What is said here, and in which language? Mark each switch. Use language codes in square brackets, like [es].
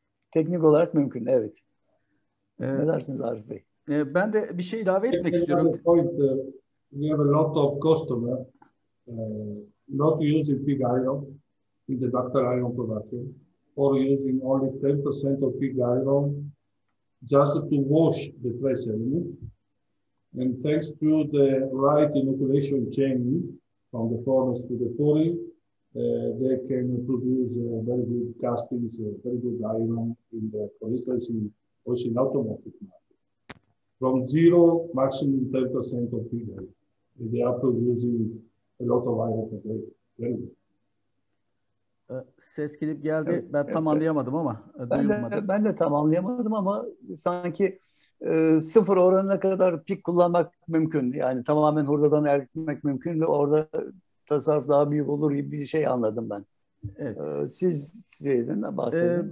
[tr] Teknik olarak mümkün, evet. Ne dersiniz Arif Bey? Ben de bir şey ilave etmek istiyorum. [en] We have a lot of customers not using pig iron in the ductile iron production, or using only 10% of pig iron just to wash the trace element. And thanks to the right inoculation chain from the furnace to the pouring, they can produce very good castings, very good iron in the, for instance, also in automotive market. From 0, maximum 10% of pig iron. They are producing a lot of iron per day. Very good. [tr] Ses gidip geldi. Ben tam anlayamadım ama duyulmadı. Ben de tam anlayamadım ama sanki sıfır oranına kadar pik kullanmak mümkün. Yani tamamen hurdadan eritmek mümkün ve orada tasarruf daha büyük olur gibi bir şey anladım ben. Evet. Siz şeyden bahsedin.